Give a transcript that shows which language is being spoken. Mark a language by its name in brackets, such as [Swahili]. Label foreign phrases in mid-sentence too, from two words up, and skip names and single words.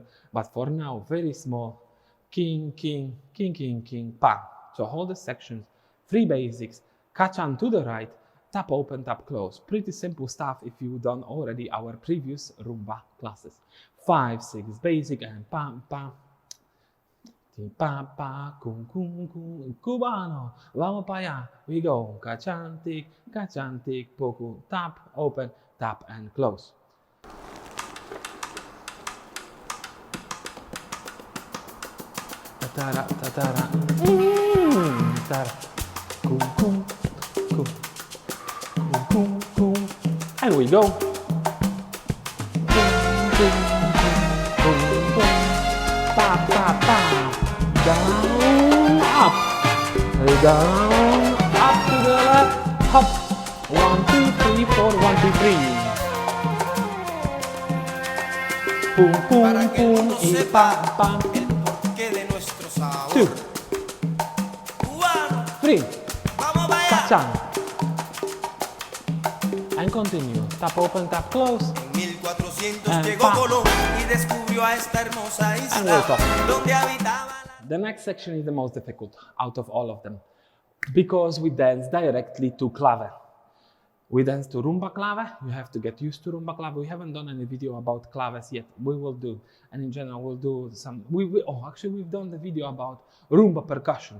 [English] But for now, very small. King, king, king, king, king, pa. So hold the sections, 3 basics, kachan to the right, tap, open, tap, close. Pretty simple stuff if you've done already our previous rumba classes. 5, 6 basic, and pa, pa, ti, pa, pa, kum, kum, kum, [Spanish] cubano, vamos para allá. [English] We go, kachantik, poku, tap, open, tap, and close. Tatara, tatara, tatara, kum, kum, kum, kum, kum, kum, and we go. Pa, pa, pa, down, up, to the left, hop, 1, 2, 3, 4, 1, 2, 3. Pum, pum, pum, y pa, pa. 3. Cha-cha. And continue. Tap open, tap close. [Spanish] En 1400 llegó Colón y descubrió a esta hermosa isla donde habitaba. [English] The next section is the most difficult out of all of them because we dance directly to clave. We dance to rumba clave. You have to get used to rumba clave. We haven't done any video about claves yet. We will do, and in general we'll do some. Actually we've done the video about rumba percussion.